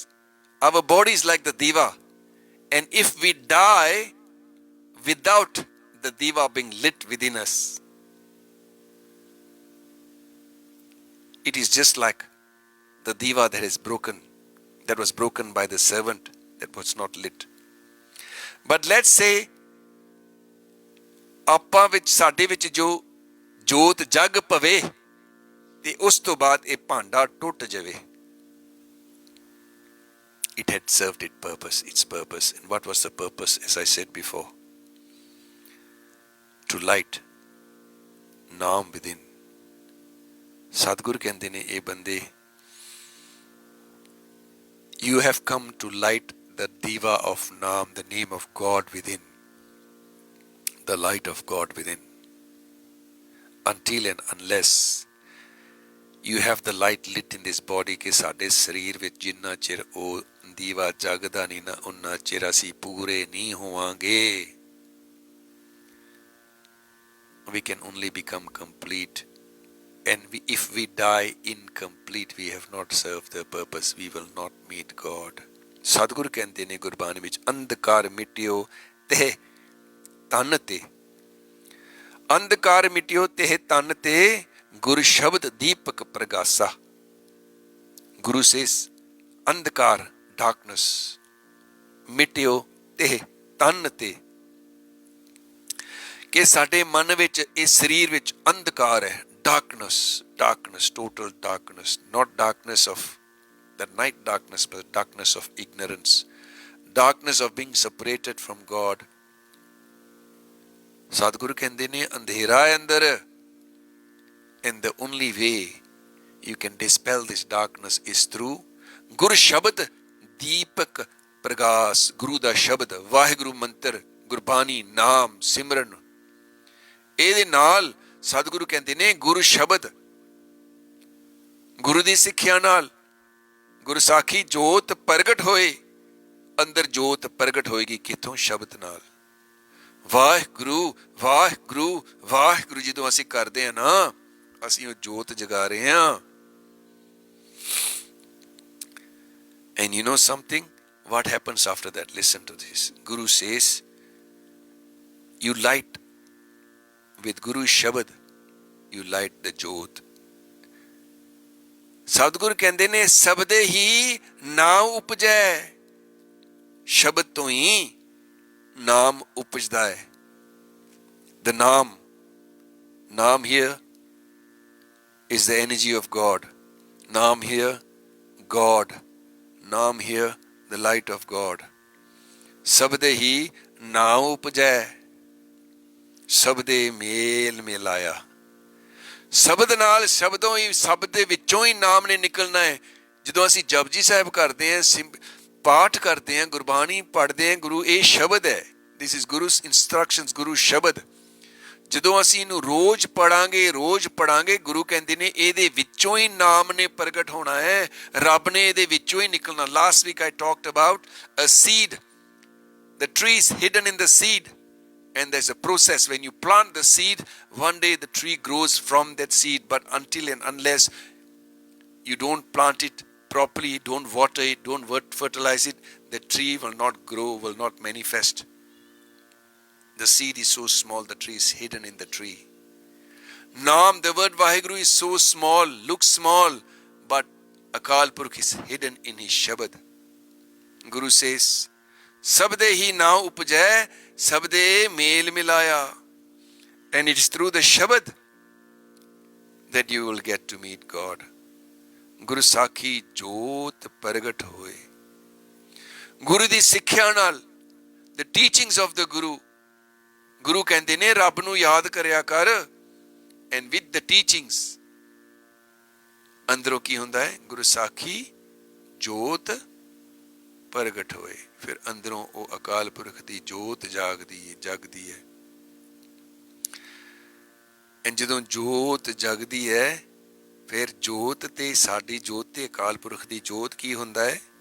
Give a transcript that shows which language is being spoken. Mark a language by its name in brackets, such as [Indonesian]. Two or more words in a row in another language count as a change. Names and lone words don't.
[English] Our body is like the diva, and if we die without the diva being lit within us, it is just like the diva that was broken by the servant that was not lit. But let's say [Punjabi] ਆਪਾਂ ਵਿੱਚ ਸਾਡੇ ਵਿੱਚ ਜੋ ਜੋਤ ਜਗ ਪਵੇ ਤੇ ਉਸ ਤੋਂ ਬਾਅਦ ਇਹ ਭਾਂਡਾ ਟੁੱਟ ਜਾਵੇ. [English] It had served its purpose. And what was the purpose? As I said before, to light naam within. [Punjabi] Sadhguru ਕਹਿੰਦੇ ਨੇ, ਇਹ ਬੰਦੇ, [English] you have come to light the diva of naam, the name of God within, the light of God within. Until and unless you have the light lit in this body, [Punjabi] ਕਿ ਸਾਡੇ ਸਰੀਰ ਵਿੱਚ ਜਿੰਨਾ ਚਿਰ ਉਹ ਦੀਵਾ ਜਗਦਾ ਨਹੀਂ ਨਾ, ਉਨਾ ਚਿਰ ਅਸੀਂ ਪੂਰੇ ਨਹੀਂ ਹੋਵਾਂਗੇ. [English] We can only become complete. And if we die incomplete, we have not served the purpose. We will not meet God. [Punjabi] Sadhguru ਕਹਿੰਦੇ ਨੇ ਗੁਰਬਾਣੀ ਵਿੱਚ, ਅੰਧਕਾਰ ਮਿਟਿਓ ਤੇ ਤਨ ਤੇ, ਅੰਧਕਾਰ ਮਿਟਿਓ ਤੇ ਤਨ ਤੇ, ਗੁਰ ਸ਼ਬਦ ਦੀਪਕ ਪ੍ਰਗਾਸਾ. [English] Guru says, [Punjabi] ਅੰਧਕਾਰ, darkness, ਮਿਟਿਓ ਤੇ ਤਨ ਤੇ, ਕਿ ਸਾਡੇ ਮਨ ਵਿੱਚ, ਇਸ ਸਰੀਰ ਵਿੱਚ ਅੰਧਕਾਰ ਹੈ. [English] Darkness, total darkness, not darkness of the night darkness, but darkness of ignorance, darkness of being separated from God. [Punjabi] Sadhguru ਕਹਿੰਦੇ ਨੇ, ਅੰਧੇਰਾ ਹੈ ਅੰਦਰ, [English] and the only way you can dispel this darkness is through [Punjabi] ਗੁਰ ਸ਼ਬਦ ਦੀਪਕ ਪ੍ਰਗਾਸ. ਗੁਰੂ ਦਾ ਸ਼ਬਦ, ਵਾਹਿਗੁਰੂ ਮੰਤਰ, ਗੁਰਬਾਣੀ, ਨਾਮ, ਸਿਮਰਨ. ਇਹਦੇ ਨਾਲ ਸਤਿਗੁਰੂ ਕਹਿੰਦੇ ਨੇ, ਗੁਰੂ ਸ਼ਬਦ, ਗੁਰੂ ਦੀ ਸਿੱਖਿਆ ਨਾਲ ਗੁਰਸਾਖੀ ਜੋਤ ਪ੍ਰਗਟ ਹੋਏ. ਅੰਦਰ ਜੋਤ ਪ੍ਰਗਟ ਹੋਏਗੀ ਕਿੱਥੋਂ? ਸ਼ਬਦ ਨਾਲ. ਵਾਹਿਗੁਰੂ ਵਾਹਿਗੁਰੂ ਵਾਹਿਗੁਰੂ ਜਦੋਂ ਅਸੀਂ ਕਰਦੇ ਹਾਂ ਨਾ, ਅਸੀਂ ਉਹ ਜੋਤ ਜਗਾ ਰਹੇ ਹਾਂ. [English] And you know something? What happens after that? Listen to this. Guru says, you light with [Punjabi] ਗੁਰ ਸ਼ਬਦ, [English] you light the jot. [Punjabi] Sadhguru ਕਹਿੰਦੇ ਨੇ, ਸਬਦੇ ਹੀ ਨਾਮ ਉਪਜੈ. ਸ਼ਬਦ ਤੋਂ ਹੀ ਨਾਮ ਉਪਜਦਾ ਹੈ. [English] The Naam here is the energy of God. Naam here, God. Naam here, the light of God. [Punjabi] ਸਬਦੇ ਹੀ ਨਾਮ ਉਪਜੈ, ਸਬਦੇ ਮੇਲ ਮਿਲਾਇਆ. ਸ਼ਬਦ ਨਾਲ, ਸ਼ਬਦੋਂ ਹੀ, ਸ਼ਬਦ ਦੇ ਵਿੱਚੋਂ ਹੀ ਨਾਮ ਨੇ ਨਿਕਲਣਾ ਹੈ। ਜਦੋਂ ਅਸੀਂ ਜਪਜੀ ਸਾਹਿਬ ਕਰਦੇ ਹਾਂ, ਪਾਠ ਕਰਦੇ ਹਾਂ, ਗੁਰਬਾਣੀ ਪੜ੍ਹਦੇ ਹਾਂ, ਗੁਰੂ ਇਹ ਸ਼ਬਦ ਹੈ। [English] This is Guru's instructions, [Punjabi] ਗੁਰੂ ਸ਼ਬਦ। ਜਦੋਂ ਅਸੀਂ ਇਹਨੂੰ ਰੋਜ਼ ਪੜਾਂਗੇ, ਗੁਰੂ ਕਹਿੰਦੇ ਨੇ ਇਹਦੇ ਵਿੱਚੋਂ ਹੀ ਨਾਮ ਨੇ ਪ੍ਰਗਟ ਹੋਣਾ ਹੈ, ਰੱਬ ਨੇ ਇਹਦੇ ਵਿੱਚੋਂ ਹੀ ਨਿਕਲਣਾ। [English] Last week I talked about a seed, the tree is hidden in the seed, and there's a process. When you plant the seed, one day the tree grows from that seed, but until and unless you don't plant it properly, don't water it, don't fertilize it, the tree will not grow, will not manifest. The seed is so small, the tree is hidden in the tree. Naam, the word Vaheguru is so small, looks small, but Akal Purukh is hidden in his Shabad. Guru says, [Punjabi] ਸਬਦੇ ਹੀ ਨਾ ਉਪਜੈ, ਸਬਦੇ ਮੇਲ ਮਿਲਾਇਆ. [English] And it is through the Shabad that you will get to meet God. [Punjabi] ਗੁਰ ਸਾਖੀ ਜੋਤ ਪਰਗਟ ਹੋਏ. ਗੁਰੂ ਦੀ ਸਿੱਖਿਆ ਨਾਲ, [English] the teachings of the Guru. [Punjabi] Guru ਕਹਿੰਦੇ ਨੇ ਰੱਬ ਨੂੰ ਯਾਦ ਕਰਿਆ ਕਰ, [English] and with the teachings [Punjabi] ਅੰਦਰੋਂ ਕੀ ਹੁੰਦਾ ਹੈ? ਗੁਰੂ ਸਾਖੀ ਜੋਤ ਪ੍ਰਗਟ ਹੋਏ। ਫਿਰ ਅੰਦਰੋਂ ਉਹ ਅਕਾਲ ਪੁਰਖ ਦੀ ਜੋਤ ਜਗਦੀ ਹੈ। ਐਂ ਜਦੋਂ ਜੋਤ ਜਗਦੀ ਹੈ, ਫਿਰ ਜੋਤ ਤੇ ਸਾਡੀ ਜੋਤ ਤੇ ਅਕਾਲ ਪੁਰਖ ਦੀ ਜੋਤ ਕੀ ਹੁੰਦਾ ਹੈ?